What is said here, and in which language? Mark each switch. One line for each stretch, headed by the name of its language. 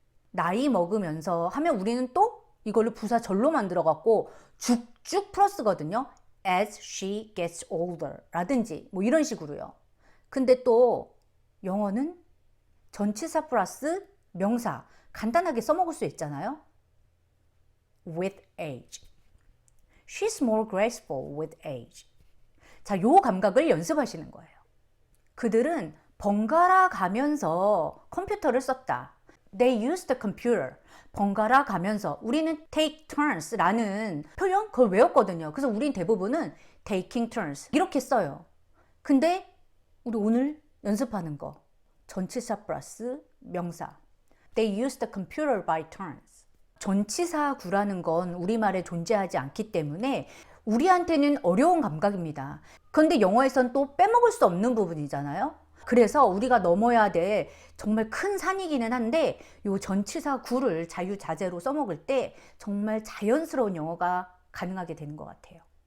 Korean: 나이 먹으면서 하면 우리는 또 이걸로 부사절로 만들어갖고 쭉쭉 풀어쓰거든요.
English: As she gets older
Korean: 라든지 뭐 이런 식으로요. 근데 또 영어는 전치사 플러스 명사 간단하게 써먹을 수 있잖아요.
English: With age. She's more graceful with age.
Korean: 자, 요 감각을 연습하시는 거예요. 그들은 번갈아 가면서 컴퓨터를 썼다.
English: They used the computer.
Korean: 번갈아 가면서 우리는 take turns 라는 표현 그걸 외웠거든요. 그래서 우린 대부분은 taking turns 이렇게 써요. 근데 우리 오늘 연습하는 거 전치사 플러스 명사.
English: They used the computer by turns.
Korean: 전치사구라는 건 우리말에 존재하지 않기 때문에 우리한테는 어려운 감각입니다. 그런데 영어에선 또 빼먹을 수 없는 부분이잖아요. 그래서 우리가 넘어야 될 정말 큰 산이기는 한데 이 전치사구를 자유자재로 써먹을 때 정말 자연스러운 영어가 가능하게 되는 것 같아요.